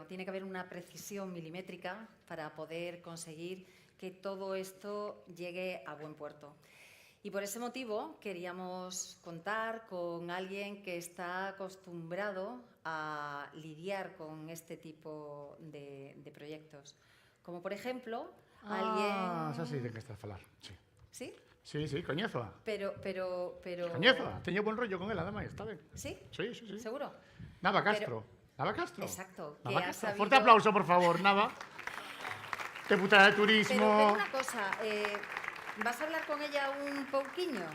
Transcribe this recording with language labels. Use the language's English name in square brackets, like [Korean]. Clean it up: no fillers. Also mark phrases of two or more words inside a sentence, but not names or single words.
[Spanish] Tiene que haber una precisión milimétrica para poder conseguir que todo esto llegue a buen puerto. Y por ese motivo queríamos contar con alguien que está acostumbrado a lidiar con este tipo de proyectos. Como por ejemplo, alguien... [Galician] xa sei de que estás a falar, sí. [Spanish] ¿Sí? [Galician] Sí, Coñézoa. Pero... Coñézoa, teño [Spanish] buen rollo [Galician] con ela, ademais, está ben. [Spanish] ¿Sí? Sí. ¿Seguro? Nava Castro. Nava Castro. Exacto. Nava que ha Castro. sabido- [Galician] Forte aplauso, por favor, Nava. Deputada de [Spanish] Pero [Galician] Turismo. [Spanish] una cosa, vas a hablar con ella un pouquiño?